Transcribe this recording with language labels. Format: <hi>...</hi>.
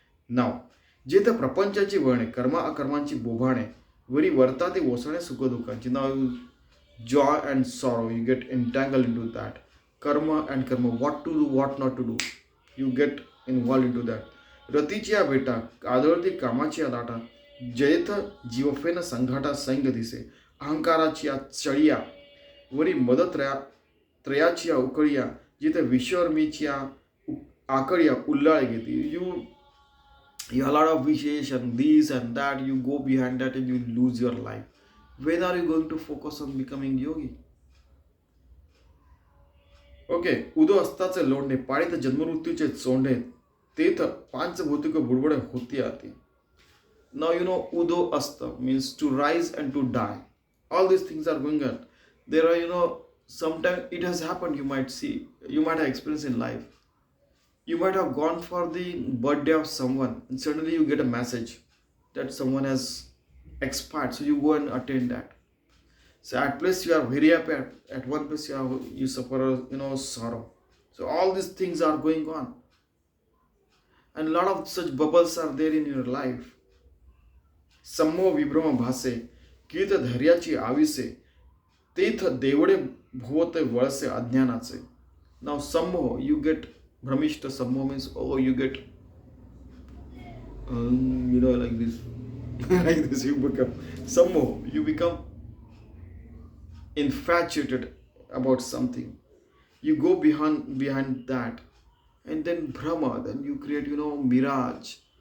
<mr>Now, जे तर प्रपंचाची वळणे कर्मा अकर्मांची बोभाणे वरी वर्ता ते ओसणे सुख दुःखांची.</mr> <en>Now joy and sorrow, you get entangled into that. Karma and karma, what to do, what not to do, you get involved into that.</en> <mr>रतीची या बेटा आदळती कामाची या दाटा जयथ जीवफेन संघाटा सैंग दिसे. अहंकाराची या चळिया वरी त्रयाची या उकळिया जिथे विश्वर्मीची या आकळिया उल्लाळे घेते.</mr> <en>You have a lot of wishes and this and that, you go behind that and you lose your life. When are you going to focus on becoming yogi?</en> <mr>Okay, उदो अस्ताचे लोंढे पाळीत जन्ममृत्यूचे चोंडे तेथ पांचभौतिक बुडबुडे होती आती.</mr> <en>Now udo asta means to rise and to die. All these things are going on. There are, sometimes it has happened, you might see, you might have experienced in life. You might have gone for the birthday of someone and suddenly you get a message that someone has expired. So you go and attend that. So at place you are very happy, at one place you suffer, sorrow. So all these things are going on. And a lot of such bubbles are there in your life.</en> <mr>सम्मो विभ्रम भासे कीत धैर्याची आविसे तेथ Devde भोवते Walse अज्ञानाचे.</mr> <en>Now सम्मो, you get भ्रमिष्ठ. सम्मो means, oh, you get like this. Like this you become सम्मो, you become infatuated about something. You go behind that, and then Brahma, then you create, mirage.</en>